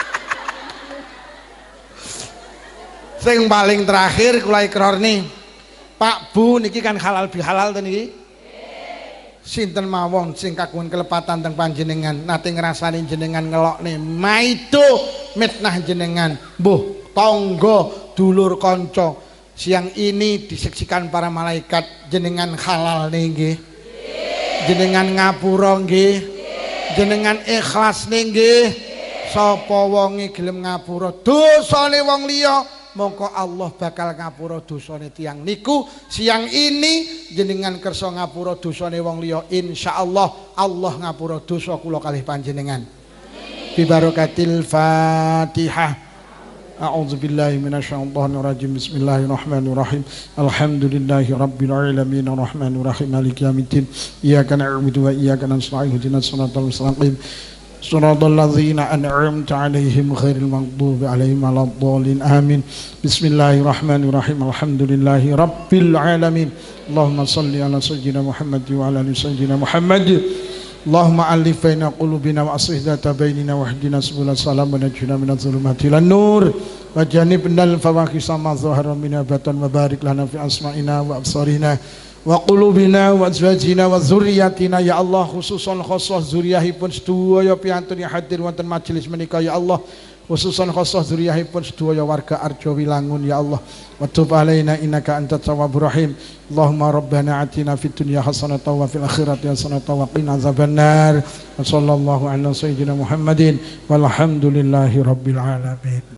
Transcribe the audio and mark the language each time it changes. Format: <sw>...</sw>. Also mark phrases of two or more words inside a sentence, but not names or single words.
<jv>Sing paling terakhir kula ikrar nih, Pak Bu niki kan halal bihalal to niki. Sinten mawon sing kagungan kelepatan teng panjenengan nate ngrasani jenengan ngelokne maido mitnah jenengan, mbuh tangga dulur kanca</jv> <id>siang ini disaksikan para malaikat</id> <jv>jenengan halal nggih. Jenengan ngapura nggih. Jenengan ikhlas nggih. Sapa wonge gelem ngapura dosane wong liya, mongko Allah bakal ngapura dosane tiyang niku.</jv> <id>Siang ini</id> <jv>jenengan kersa ngapura dosane wong liya, insyaallah Allah ngapura dosa kula kalih panjenengan.</jv> <ar>ببركة الفاتحة. أعوذ بالله من الشيطان الرجيم. بسم الله الرحمن الرحيم. الحمد لله رب العالمين الرحمن الرحيم مالك يوم الدين. إياك نعبد وإياك نستعين اهدنا الصراط المستقيم. صراط الذين أنعمت عليهم غير المغضوب عليهم ولا الضالين. Amin. بسم الله الرحمن الرحيم. الحمد لله رب العالمين. اللهم صل على سيدنا محمد وعلى آل سيدنا محمد. اللهم ألف بين قلوبنا وأصلح ذات بيننا واهدنا سبل السلام ونجنا من الظلمات إلى النور وجنبنا الفواحش ما ظهر منها بطن وبارك لنا في أسماعنا وأبصارنا وقلوبنا وأزواجنا وذرياتنا يا الله,</ar> <jv>khususan khusus zuriyahipun sedaya piantun yang hadir wonten majelis menika</jv> <ar>يا الله,</ar> <jv>khususan khusus zuriyahipun sedaya warga Arjo Wilangun</jv> <ar>يا الله, وتب علينا إنك أنت التواب الرحيم. اللهم ربنا آتنا في الدنيا حسنة وفي الآخرة حسنة وقنا عذاب النار. وصلى الله على سيدنا محمد والحمد لله رب العالمين.</ar>